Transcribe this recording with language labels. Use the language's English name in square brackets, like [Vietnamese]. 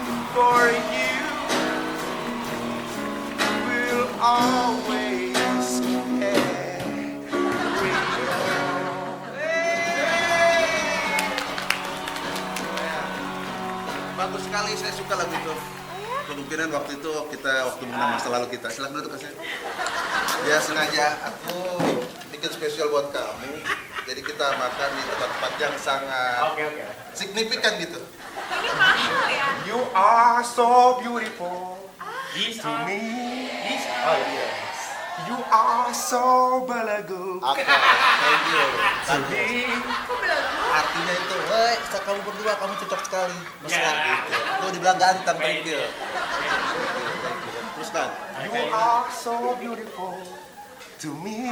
[English] For you will always carry on. [Indonesian] Bagus sekali, saya suka lagu itu. Kemungkinan waktu itu waktu mengenang masa lalu kita. Silakan duduk, Mas. Ya sengaja aku bikin spesial buat kamu. Jadi kita makan di tempat-tempat yang sangat signifikan gitu. Ini mahal ya? [English] You are so beautiful to me. [Indonesian] Oh iya. [English] You are so belagu. Oke, thank you. [Indonesian] Kok belagu? Artinya itu, hei, kamu berdua kamu cocok sekali. Mesra gitu. Tuh dibilang ganteng, [English] thank you. [Indonesian] Terus kan? [English] You are so beautiful to me.